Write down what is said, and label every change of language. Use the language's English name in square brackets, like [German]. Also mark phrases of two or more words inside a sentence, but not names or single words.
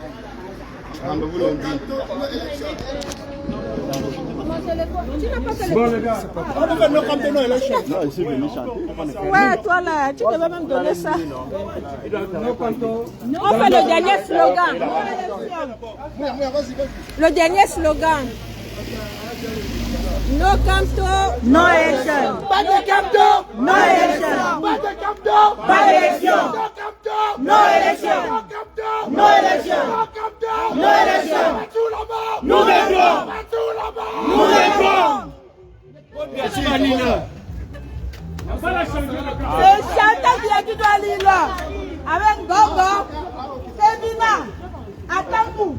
[French] Tu n'as pas fait le... Bon les gars, Ouais, toi là, tu devais même donner ça. On fait le dernier slogan. Le dernier slogan. [English] No Canto, no election. [French] Pas de Camdo, non élection. Pas de Camdo, pas d'élection. Non élection. Non élection. Non élection. Nous viendrons. Nous viendrons. C'est Chantal qui a quitté Lila avec Gogo, Femina, Atamou.